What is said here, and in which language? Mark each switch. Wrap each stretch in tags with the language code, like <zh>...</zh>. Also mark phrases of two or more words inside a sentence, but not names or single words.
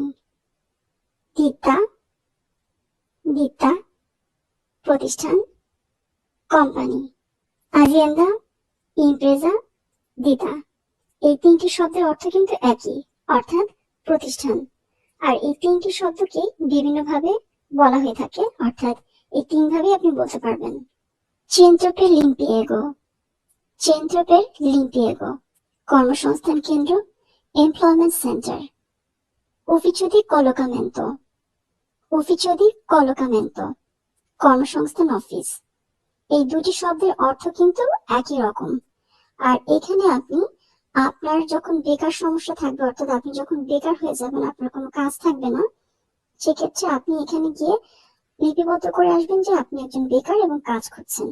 <bn>দিতা। দিতা প্রতিষ্ঠান, কোম্পানি।</bn> <it>azienda, impresa, ditta</it> <bn>এই তিনটি শব্দের অর্থ কিন্তু একই, অর্থাৎ প্রতিষ্ঠান। আর এই তিনটি শব্দকে বিভিন্ন ভাবে বলা হয়ে থাকে, অর্থাৎ এই তিন ভাবে আপনি বলতে পারবেন।</bn> <it>Centro per l'impiego। Centro per l'impiego</it> <bn>কর্মসংস্থান কেন্দ্র,</bn> <en>employment center.</en> <it>Ufficio di collocamento। Ufficio di collocamento</it> <bn>কর্মসংস্থান অফিস। এই দুটি শব্দের অর্থ কিন্তু একই রকম। আর এখানে আপনি আপনার যখন বেকার সমস্যা থাকবে, অর্থাৎ আপনি যখন বেকার হয়ে যাবেন, আপনার কোনো কাজ থাকবে না, সেক্ষেত্রে আপনি এখানে গিয়ে লিপিবদ্ধ করে আসবেন যে আপনি একজন বেকার এবং কাজ খুঁজছেন।</bn>